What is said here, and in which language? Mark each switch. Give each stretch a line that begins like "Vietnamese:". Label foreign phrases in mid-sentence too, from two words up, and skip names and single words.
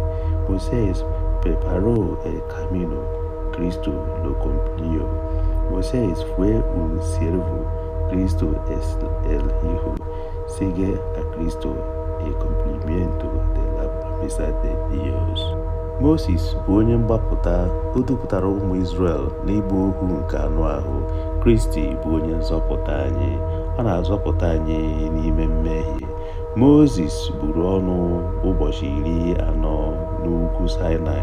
Spanish: Moisés preparó el camino. Cristo lo cumplió. Moisés fue un siervo. Cristo es el Hijo. Sigue a Cristo el cumplimiento de la promesa de Dios.
Igbo: Moses bụ onye mgbapụta. O dupụtara ụmụ Izrel n'ịgba ohu nke anụ ahụ. Kristi bụ onye nzọpụta anyị. Ọ na-azọpụta anyị n'ime mmehie. Moses buru ọnụ ụbọchị 40 n'ugwu Sinai.